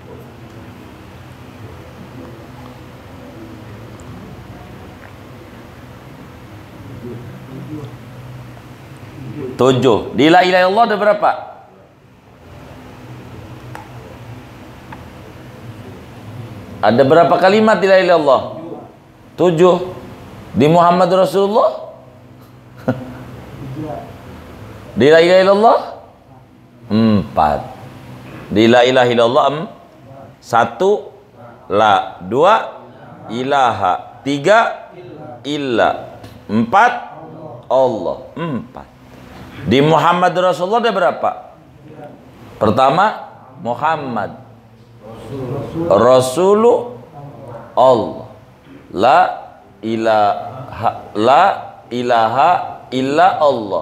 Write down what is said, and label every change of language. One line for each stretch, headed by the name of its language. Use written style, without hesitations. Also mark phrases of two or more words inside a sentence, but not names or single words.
Indonesian: Tujuh. Di
Arabic: لا إله إلا الله
Indonesian: ada berapa? Ada berapa kalimat di
Arabic: لا إله إلا الله?
Indonesian: 7. Di
Arabic: محمد رسول الله?
Indonesian: Di
Arabic: لا إله إلا الله?
Indonesian: 4. Di
Arabic: لا إله إلا الله
Indonesian: 1. la. 2 ilaha. 3 illa. 4 Allah. 4. Di
Arabic: محمد رسول الله
Indonesian: ada berapa? Pertama
Arabic: محمد رسول الله الله. لا إله إلا الله.